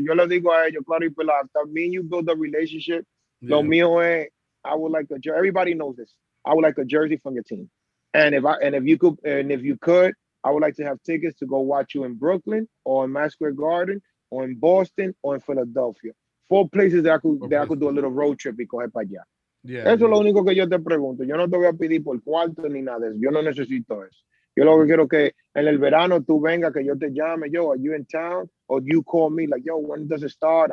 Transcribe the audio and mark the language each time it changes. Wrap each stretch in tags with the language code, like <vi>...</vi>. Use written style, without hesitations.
<es>Yo le digo a ellos, claro y pelado, también</es> <en>you build a relationship. Yeah.</en> <es>Lo mío es,</es> <en>I would like a jersey. Everybody knows this. I would like a jersey from your team. And if you could, I would like to have tickets to go watch you in Brooklyn or in Madison Square Garden or in Boston or in Philadelphia. 4 places that I could do a little road trip</en> <es>y coger para allá.</es> <en>Yeah,</en> <es>eso es lo único que yo te pregunto. Yo no te voy a pedir por cuarto ni nada de eso. Yo no necesito eso. Yo lo que quiero que en el verano tú vengas, que yo te llame,</es> <en>are you in town? Or you call me like, when does it start?</en>